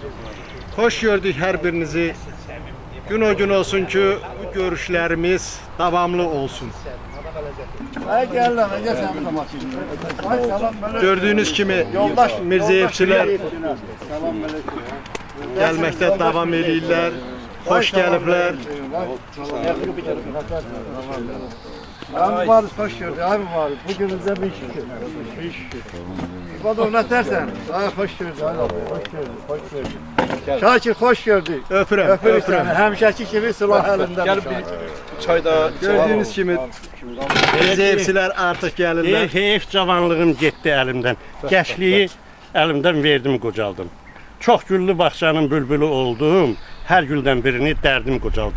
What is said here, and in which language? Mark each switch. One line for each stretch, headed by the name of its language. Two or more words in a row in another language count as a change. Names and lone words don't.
Azerbaijani: Xoş gördük hər birinizi. Gün o gün olsun ki, bu görüşlərimiz davamlı olsun. Gördüyünüz kimi Mirzəyevçilər gəlməkdə davam edirlər. Xoş gəliblər.
Turkish: Abi varız, hoş gördük. Abi varız. Bugünümüzde bir şükür. Bir şükür. İbadet oynatırsan. Hoş gördük. Hoş gördük. Hoş gördük. Şakir hoş gördük.
Azerbaijani: Öpürəm. Öpürük səni. Həmişəki kimi silah əlində. Gəl bir çayda. Gördüyünüz kimi Mirzəyevçilər artıq gəlirlər. Heyf cavanlığım getdi əlimdən. Gəncliyi əlimdən verdim, qocaldım. Çox güllü bağçanın bülbülü oldum. Hər güldən birini dərdim qocaldım.